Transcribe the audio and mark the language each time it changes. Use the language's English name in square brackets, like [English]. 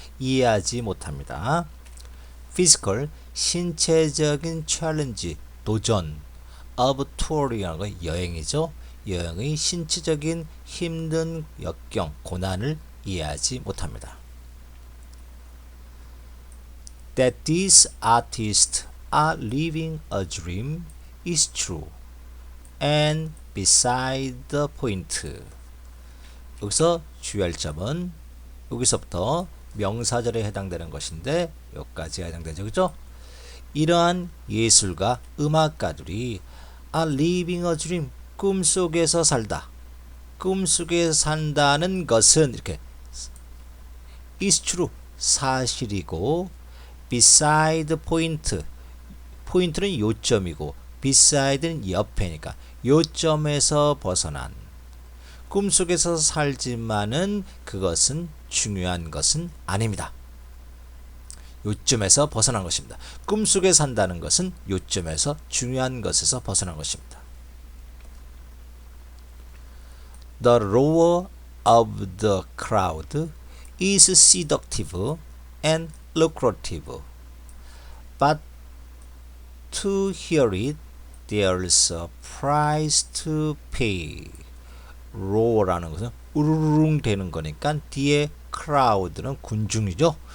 [Korean] 이해하지 못합니다. physical 신체적인 challenge 도전 of touring이라는 거 여행이죠. 여행의 신체적인 힘든 역경 고난을 이해하지 못합니다. [English] That these artists are living a dream is true and beside the point. [Korean] 여기서 주의할 점은 여기서부터 명사절에 해당되는 것인데 여기까지가 해당되죠. 그죠? 이러한 예술가, 음악가들이 [English] are living a dream, [Korean] 꿈속에서 살다. 꿈속에서 산다는 것은 이렇게 [English] is true, [Korean] 사실이고 beside point, 포인트는 요점이고 beside는 옆에니까 요점에서 벗어난 꿈속에서 살지만은 그것은 중요한 것은 아닙니다. 요점에서 벗어난 것입니다. 꿈속에 산다는 것은 요점에서 중요한 것에서 벗어난 것입니다. [English] The roar of the crowd is seductive and lucrative, but to hear it, there's a price to pay. [Korean] roar라는 것은 우르릉 되는 거니까 뒤에 crowd는 군중이죠.